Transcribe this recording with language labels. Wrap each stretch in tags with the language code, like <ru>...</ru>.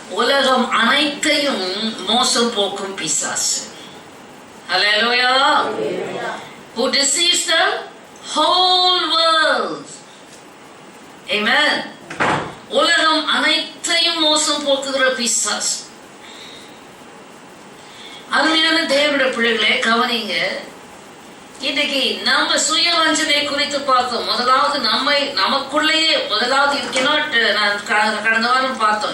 <ta>உலகம் அனைத்தையும் மோசம் போக்கும் பிசாசு. ஹல்லேலூயா.</ta> <en>Who deceives the whole world. Amen.</en> <ta>உலகம் அனைத்தையும் மோசம் போக்குகிற பிசாசு. அருமையான தேவனுடைய பிள்ளைகளே, கவனிங்க. இன்னைக்கு நம்ம சுய வஞ்சனை குறித்து பார்த்தோம். முதலாவது நமக்குள்ளேயே முதலாவது நான் கடந்த வாரம் பார்த்தோம்.</ta>